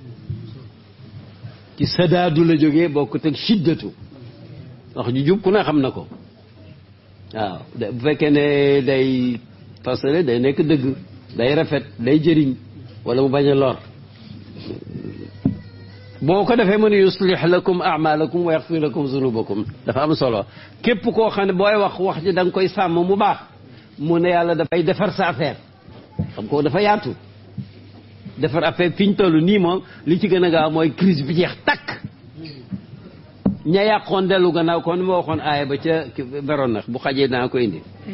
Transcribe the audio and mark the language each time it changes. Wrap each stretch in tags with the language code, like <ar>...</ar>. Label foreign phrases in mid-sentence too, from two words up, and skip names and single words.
<wo>ci sadaadu la jógee bokkut ak shiddatu wax ju jub ku ne xam na ko waaw bu fekkee ne day fasale day nekk dëgg day rafet day jëriñ wala mu bañ a lor boo ko defee mën</wo> <ar>يصلح لكم أعمالكم ويغفر لكم ذنوبكم</ar> <wo>dafa am solo képp koo xam ne booy wax ji da nga koy sàmm mu baax mu ne yàlla dafay defar sa affaire xam ko dafa yaatu defar affaire fi ñu toll nii moom li ci gën a gaaw mooy crise bi jeex takk ña yàqoon dellu gannaaw kon ma waxoon aaya ba ca beroon nax bu xajee naa ko indi</wo>